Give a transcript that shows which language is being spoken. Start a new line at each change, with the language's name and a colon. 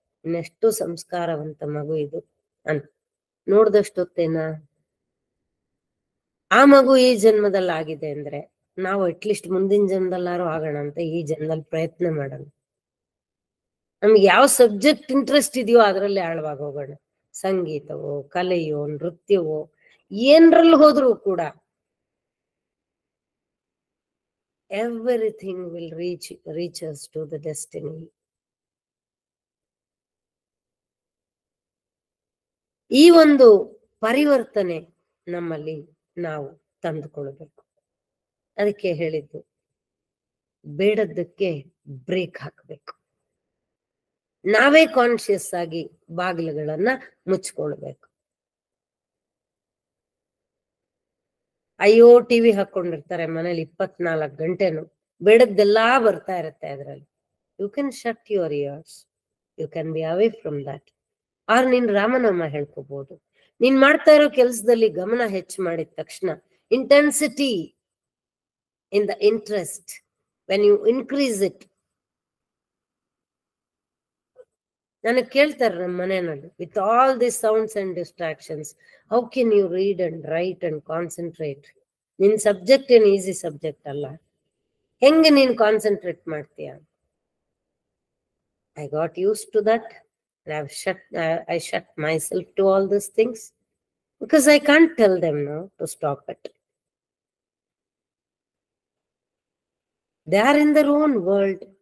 Kannada: ಇನ್ನೆಷ್ಟು ಸಂಸ್ಕಾರವಂತ ಮಗು ಇದು ಅಂತ ನೋಡ್ದಷ್ಟೊತ್ತೇನಾ? ಆ ಮಗು ಈ ಜನ್ಮದಲ್ಲಿ ಆಗಿದೆ ಅಂದ್ರೆ ನಾವು ಅಟ್ಲೀಸ್ಟ್ ಮುಂದಿನ ಜನ್ಮದಲ್ಲಾರು ಆಗೋಣ ಅಂತ ಈ ಜನ್ಮದಲ್ಲಿ ಪ್ರಯತ್ನ ಮಾಡೋಣ. ನಮ್ಗೆ ಯಾವ ಸಬ್ಜೆಕ್ಟ್ ಇಂಟ್ರೆಸ್ಟ್ ಇದೆಯೋ ಅದರಲ್ಲಿ ಆಳವಾಗಿ ಹೋಗೋಣ. ಸಂಗೀತವೋ, ಕಲೆಯೋ, ನೃತ್ಯವೋ, ಏನ್ರಲ್ಲಿ ಹೋದ್ರೂ ಕೂಡ
English: everything will reach us to the destiny.
Kannada: ಈ ಒಂದು ಪರಿವರ್ತನೆ ನಮ್ಮಲ್ಲಿ ನಾವು ತಂದುಕೊಳ್ಬೇಕು. ಅದಕ್ಕೆ ಹೇಳಿದ್ದು, ಬೇಡದ್ದಕ್ಕೆ ಬ್ರೇಕ್ ಹಾಕಬೇಕು. ನಾವೇ ಕಾನ್ಶಿಯಸ್ ಆಗಿ ಬಾಗಿಲುಗಳನ್ನ ಮುಚ್ಕೊಳ್ಬೇಕು. ಅಯ್ಯೋ ಟಿವಿ ಹಾಕೊಂಡಿರ್ತಾರೆ ಮನೇಲಿ 24 ಗಂಟೆನು, ಬೇಡದ್ದೆಲ್ಲಾ ಬರ್ತಾ ಇರುತ್ತೆ ಅದರಲ್ಲಿ.
English: You can shut your ears, you can be away from that.
Kannada: R ನೀನ್ ರಾಮನಾಮ ಹೇಳ್ಕೋಬಹುದು. ನೀನ್ ಮಾಡ್ತಾ ಇರೋ ಕೆಲಸದಲ್ಲಿ ಗಮನ ಹೆಚ್ಚು ಮಾಡಿದ ತಕ್ಷಣ,
English: Intensity in the interest, when you increase it.
Kannada: ನನಗೆ ಕೇಳ್ತಾರೆ ನಮ್ಮ ಮನೆಯಲ್ಲಿ,
English: With all this sounds and distractions, how can you read and write and concentrate?
Kannada: ನಿನ್ ಸಬ್ಜೆಕ್ಟ್ ಏನ್ ಈಸಿ ಸಬ್ಜೆಕ್ಟ್ ಅಲ್ಲ, ಹೆಂಗೆ ನೀನ್ ಕಾನ್ಸಂಟ್ರೇಟ್ ಮಾಡ್ತೀಯ?
English: I got used to that. I shut myself to all these things because I can't tell them no to stop it. They are in their own world.